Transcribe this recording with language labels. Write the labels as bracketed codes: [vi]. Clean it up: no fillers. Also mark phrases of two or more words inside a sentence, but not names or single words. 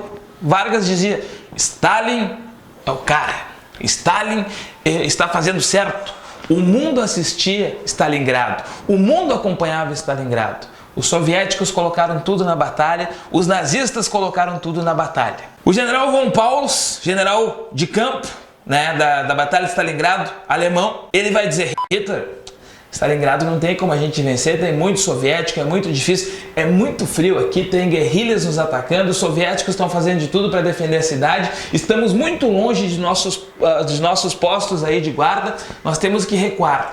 [pt] Vargas dizia: Stalin é o cara, Stalin está fazendo certo. O mundo assistia Stalingrado, o mundo acompanhava Stalingrado. Os soviéticos colocaram tudo na batalha, os nazistas colocaram tudo na batalha. O general von Paulus, general de campo, né, da Batalha de Stalingrado, alemão, ele vai dizer: Hitler, Stalingrado não tem como a gente vencer, tem muito soviético, é muito difícil, é muito frio aqui, tem guerrilhas nos atacando, os soviéticos estão fazendo de tudo para defender a cidade, estamos muito longe de nossos postos aí de guarda, nós temos que recuar.